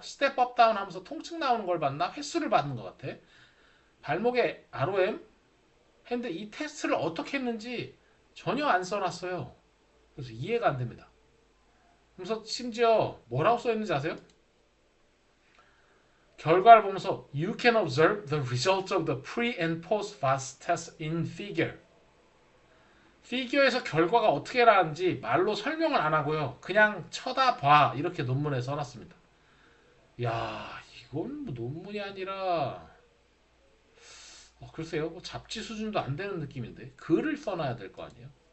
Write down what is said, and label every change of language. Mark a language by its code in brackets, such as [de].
[ko] 스텝 업 다운 하면서 통증 나오는 걸 봤나? 횟수를 받는 것 같아. 발목에 ROM 했는데 이 테스트를 어떻게 했는지 전혀 안 써놨어요. 그래서 이해가 안 됩니다. 그래서 심지어 뭐라고 써있는지 아세요? 결과를 보면서 [en] You can observe the results of the pre and post VAS test in figure. [ko] 피규어에서 결과가 어떻게 나는지 말로 설명을 안 하고요. 그냥 쳐다봐 이렇게 논문에 써놨습니다. 야 이건 뭐 논문이 아니라 글쎄요 뭐 잡지 수준도 안 되는 느낌인데 글을 써놔야 될 거 아니에요.